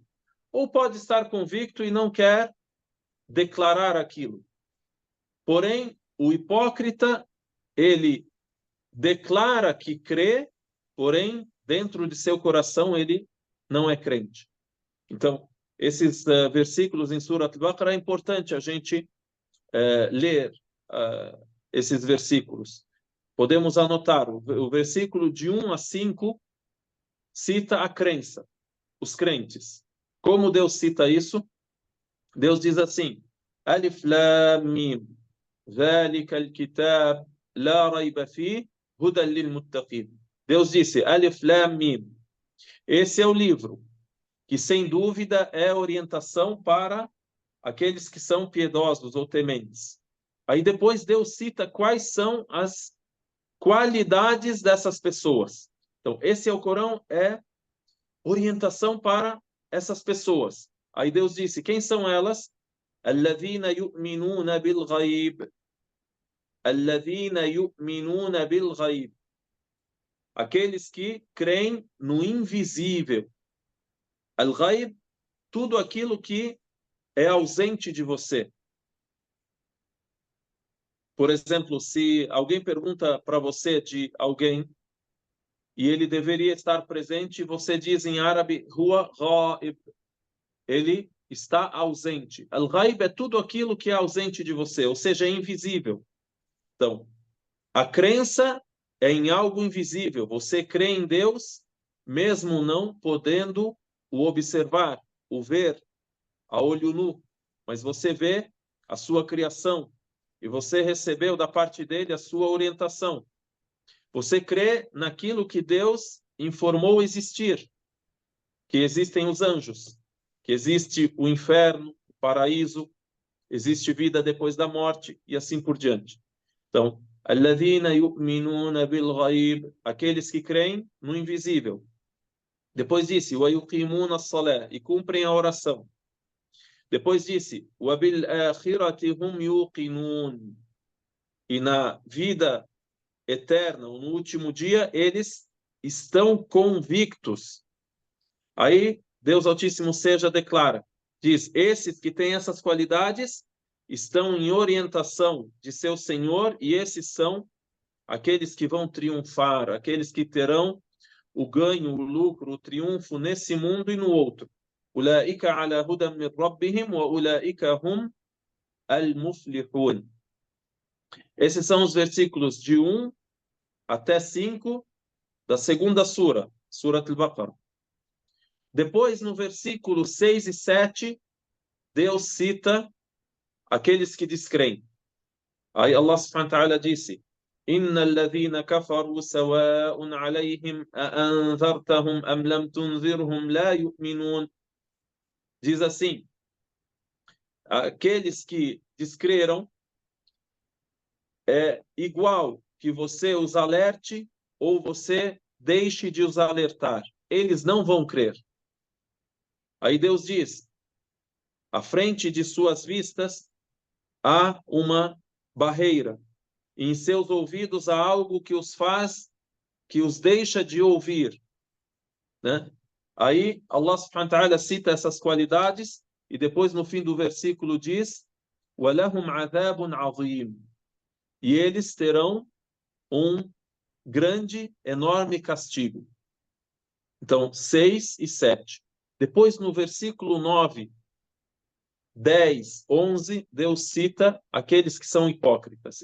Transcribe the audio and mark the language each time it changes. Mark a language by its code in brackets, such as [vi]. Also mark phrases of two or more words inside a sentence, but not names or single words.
[pt] Ou pode estar convicto e não quer declarar aquilo. Porém, o hipócrita, ele declara que crê, porém, dentro de seu coração, ele não é crente. Então, esses versículos em Surat al-Baqarah é importante a gente ler esses versículos. Podemos anotar, o versículo de 1 a 5 cita a crença, os crentes. Como Deus cita isso? Deus diz assim, [ar] الم, ذلك الكتاب لا ريب فيه هدى للمتقين. [pt] Deus disse, [ar] الم. [pt] Esse é o livro que, sem dúvida, é orientação para aqueles que são piedosos ou tementes. Aí depois Deus cita quais são as qualidades dessas pessoas. Então, esse Alcorão é orientação para essas pessoas. Aí Deus disse, quem são elas? [ar] الذين يؤمنون بالغيب. الذين يؤمنون بالغيب. [pt] Aqueles que creem no invisível. Al-Ghaib, tudo aquilo que é ausente de você. Por exemplo, se alguém pergunta para você de alguém e ele deveria estar presente, você diz em árabe, [ar] هو غائب. [pt] Ele está ausente. Al-Ghaib é tudo aquilo que é ausente de você, ou seja, é invisível. Então, a crença é em algo invisível. Você crê em Deus, mesmo não podendo o observar, o ver a olho nu. Mas você vê a sua criação e você recebeu da parte dele a sua orientação. Você crê naquilo que Deus informou existir, que existem os anjos, que existe o inferno, o paraíso, existe vida depois da morte e assim por diante. Então, [ar] الذين يؤمنون بالغيب, [pt] aqueles que creem no invisível. Depois disse, [ar] ويقيمون الصلاة, [pt] e cumprem a oração. Depois disse, [ar] وبالآخرة هم يوقنون, [pt] e na vida eterna, no último dia, eles estão convictos. Aí, Deus Altíssimo seja declara, diz, esses que têm essas qualidades estão em orientação de seu Senhor e esses são aqueles que vão triunfar, aqueles que terão o ganho, o lucro, o triunfo nesse mundo e no outro. [ar] أولئك على هدى من ربهم وأولئك هم المفلحون. [pt] Esses são os versículos de 1 até 5 da segunda sura, Surat al-Baqarah. Depois, no versículo 6 e 7, Deus cita aqueles que descreem. [ar] Aí الله سبحانه وتعالى disse: إن الذين كفروا سواء عليهم أأنذرتهم أم لم تنذرهم لا يؤمنون. [pt] Diz assim: aqueles que descreram é igual que você os alerte ou você deixe de os alertar. Eles não vão crer. Aí Deus diz: à frente de suas vistas há uma barreira. Em seus ouvidos há algo que os faz, que os deixa de ouvir, né? Aí [ar] الله سبحانه وتعالى [pt] cita essas qualidades e depois no fim do versículo diz: [ar] وَلَهُمْ عَذَابٌ عَظِيمٌ. [pt] E eles terão um grande, enorme castigo. Então, 6 e 7. Depois no versículo 9, 10, 11, Deus cita aqueles que são hipócritas.